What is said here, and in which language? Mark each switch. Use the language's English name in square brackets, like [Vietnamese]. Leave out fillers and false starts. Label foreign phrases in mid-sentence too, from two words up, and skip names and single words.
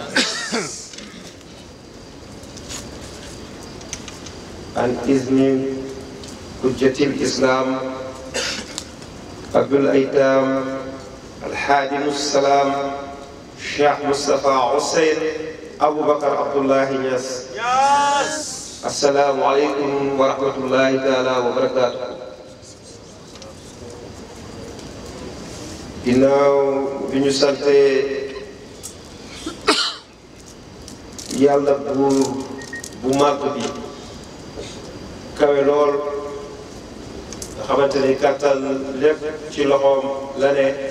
[Arabic] عن إذن حجة الإسلام أبو الأيتام الحادم السلام الشيخ مصطفى حسين أبو بكر عبد الله نياس السلام عليكم ورحمة الله تعالى وبركاته. [Wolof] ginnaaw bi ñu sante yàlla bu màgg bi kawe lool nga xamante ni kàttan lépp ci loxoom la ne